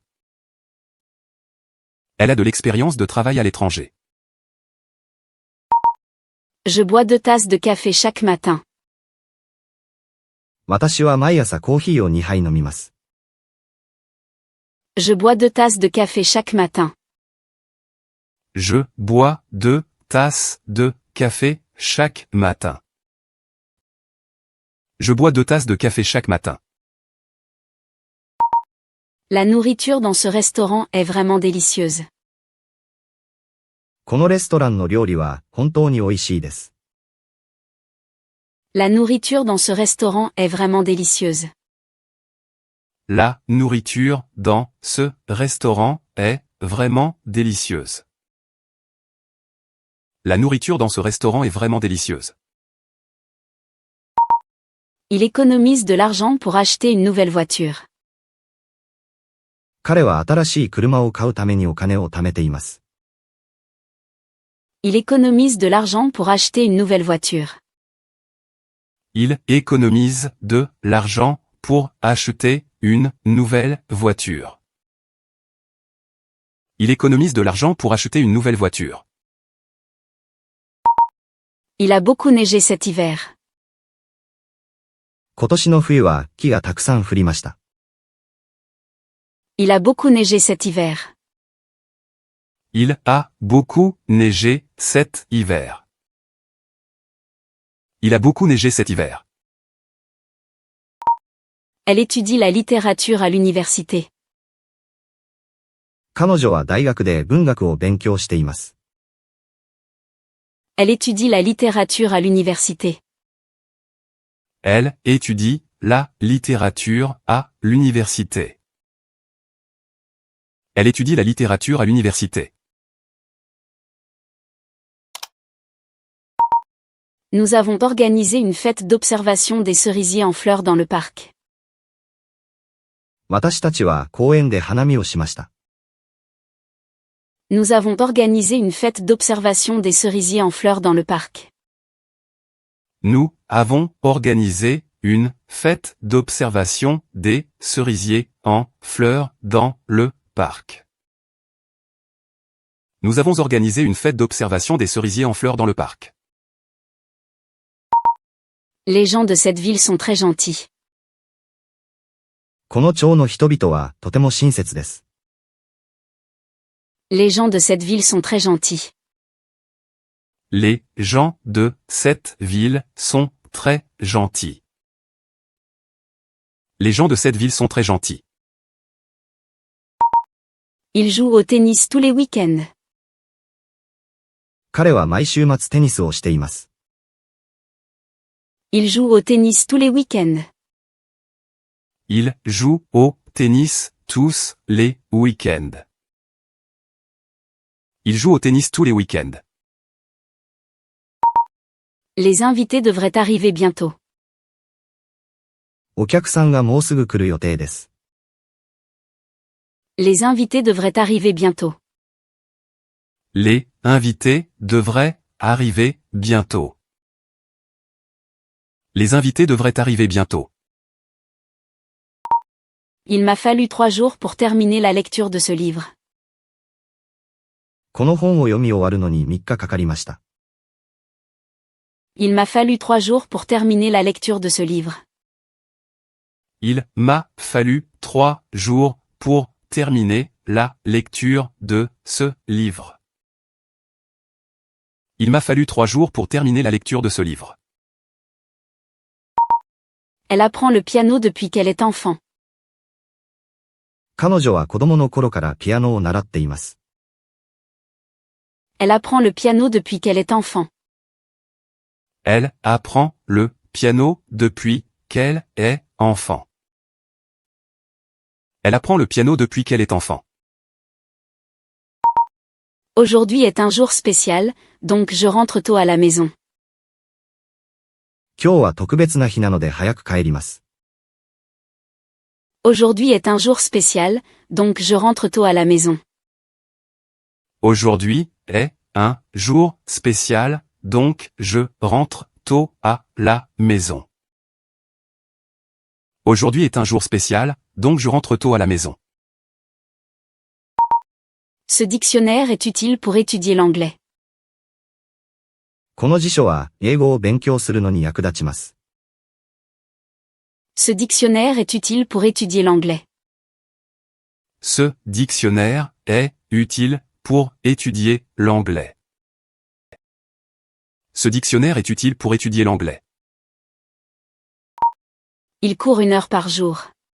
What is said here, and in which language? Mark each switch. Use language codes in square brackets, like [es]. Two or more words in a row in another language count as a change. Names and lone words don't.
[fr] Elle a de l'expérience de travail à l'étranger. Je bois 2 tasses de café chaque matin. [ja] 私は毎朝コーヒーを2杯飲みます。 [fr] Je bois 2 tasses de café chaque matin. Je bois 2 tasses de café chaque matin. Je bois 2 tasses de café chaque matin. La nourriture dans ce restaurant est vraiment délicieuse. [ja] このレストランの料理は本当に美味しいです。 [fr] La nourriture dans ce restaurant est vraiment délicieuse. La nourriture dans ce restaurant est vraiment délicieuse. La nourriture dans ce restaurant est vraiment délicieuse. Il économise de l'argent pour acheter une nouvelle voiture. [ja] 彼は新しい車を買うためにお金を貯めています。 [fr] Il économise de l'argent pour acheter une nouvelle voiture. Il économise de l'argent pour acheter une nouvelle voiture. Il économise de l'argent pour acheter une nouvelle voiture. Il a beaucoup neigé cet hiver. [ja] 今年の冬は木がたくさん降りました。 [fr] Il a beaucoup neigé cet hiver. Il a beaucoup neigé cet hiver. Il a beaucoup neigé cet hiver. Elle étudie la littérature à l'université. [ja] 彼女は大学で文学を勉強しています。 [fr] Elle étudie la littérature à l'université. Elle étudie la littérature à l'université. Elle étudie la littérature à l'université. Nous avons organisé une fête d'observation des cerisiers en fleurs dans le parc. [ja] 私たちは公園で花見をしました。 [fr] Nous avons organisé une fête d'observation des cerisiers en fleurs dans le parc. Nous avons organisé une fête d'observation des cerisiers en fleurs dans le parc. Nous avons organisé une fête d'observation des cerisiers en fleurs dans le parc. Les gens de cette ville sont très gentils. [ja] この町の人々はとても親切です。 [fr] Les gens de cette ville sont très gentils. Les gens de cette ville sont très gentils. Les gens de cette ville sont très gentils. Ils jouent au tennis tous les week-ends. [ja] 彼は毎週末テニスをしています。 [fr] Ils jouent au tennis tous les week-ends. Ils jouent au tennis tous les week-ends. Ils jouent au tennis tous les week-ends. Les invités devraient arriver bientôt. [ja] お客さんがもうすぐ来る予定です。 [fr] Les invités devraient arriver bientôt. Les invités devraient arriver bientôt. Les invités devraient arriver bientôt. Il m'a fallu 3 jours pour terminer la lecture de ce livre. [ja] この本を読み終わるのに3日かかりました。 [fr] Il m'a fallu 3 jours pour terminer la lecture de ce livre. Il m'a fallu 3 jours pour terminer la lecture de ce livre. Il m'a fallu 3 jours pour terminer la lecture de ce livre. Elle apprend le piano depuis qu'elle est enfant. [ja] 彼女は子供の頃からピアノを習っています。 [fr] Elle apprend le piano depuis qu'elle est enfant. Elle apprend le piano depuis qu'elle est enfant. Elle apprend le piano depuis qu'elle est enfant. Aujourd'hui est un jour spécial, donc je rentre tôt à la maison. [ja] 今日は特別な日なので早く帰ります。 [fr] Aujourd'hui est un jour spécial, donc je rentre tôt à la maison. Aujourd'hui est un jour spécial, donc je rentre tôt à la maison. Aujourd'hui est un jour spécial, donc je rentre tôt à la maison. Ce dictionnaire est utile pour étudier l'anglais. [ja] この辞書は英語を勉強するのに役立ちます。 [fr] Ce dictionnaire est utile pour étudier l'anglais. Ce dictionnaire est utile pour étudier l'anglais. Ce dictionnaire est utile pour étudier l'anglais. Il court 1 heure par jour.